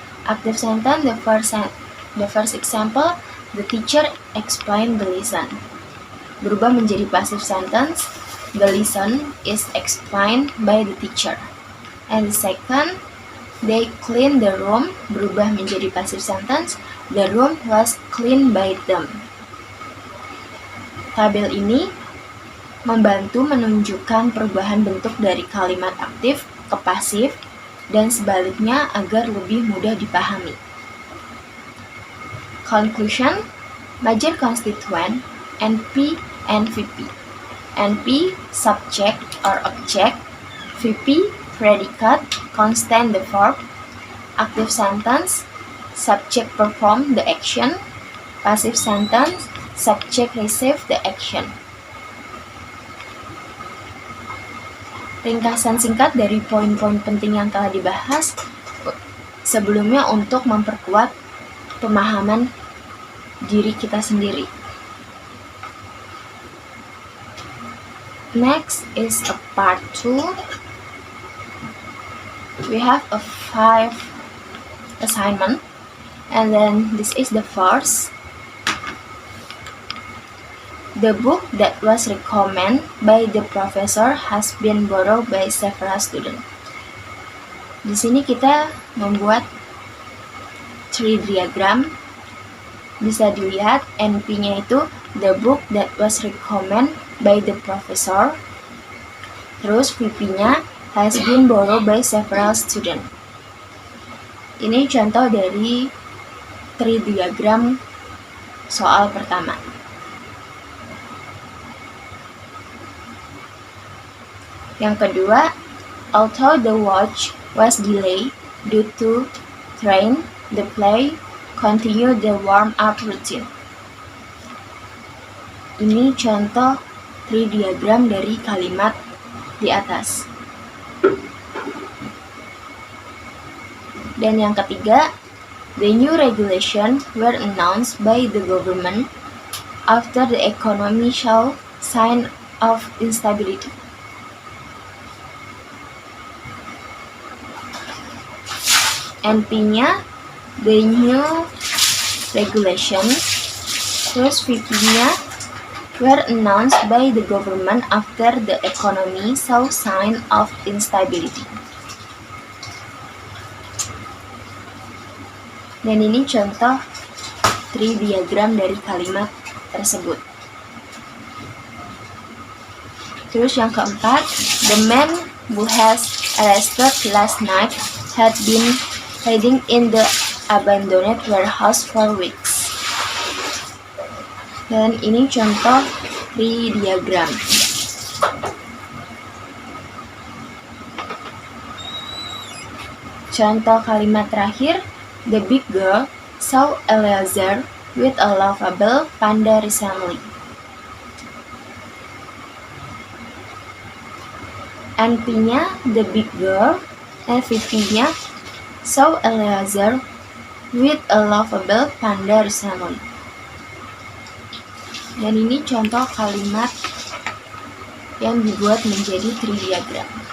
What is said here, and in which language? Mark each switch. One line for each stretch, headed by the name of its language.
English: Active sentence, the first example, the teacher explained the lesson. Berubah menjadi passive sentence, the lesson is explained by the teacher. And the second, they cleaned the room, berubah menjadi passive sentence, the room was cleaned by them.
Indonesian: Tabel ini membantu menunjukkan perubahan bentuk dari kalimat aktif ke pasif dan sebaliknya agar lebih mudah dipahami.
English: Conclusion, major constituent, NP and VP. NP, subject or object, VP, predicate, constant the verb, active sentence, subject perform the action, passive sentence, subject receive the action.
Indonesian: Ringkasan singkat dari poin-poin penting yang telah dibahas sebelumnya untuk memperkuat pemahaman diri kita sendiri.
English: Next is a part 2. We have a 5 assignment, and then this is the first. The book that was recommended by the professor has been borrowed by several students.
Indonesian: Di sini kita membuat tree diagram.
English: Bisa dilihat NP-nya itu the book that was recommended by the professor. Terus VP-nya has been borrowed by several students.
Indonesian: Ini contoh dari tree diagram soal pertama.
English: Yang kedua, although the watch was delayed due to rain, the play continued the warm-up routine.
Indonesian: Ini contoh tree diagram dari kalimat di atas.
English: Dan yang ketiga, the new regulations were announced by the government after the economy showed signs of instability. NP-nya the new regulations, terus VP-nya were announced by the government after the economy saw sign of instability.
Indonesian: Dan ini contoh tree diagram dari kalimat tersebut.
English: Terus yang keempat, the man who has arrested last night had been hiding in the abandoned warehouse for weeks.
Indonesian: Dan ini contoh tree diagram.
English: Contoh kalimat terakhir, the big girl saw Eliezer with a lovable panda recently. NP-nya the big girl, and VP-nya saw Eliezer with a lovable panda recently.
Indonesian: Dan ini contoh kalimat yang dibuat menjadi tree diagram.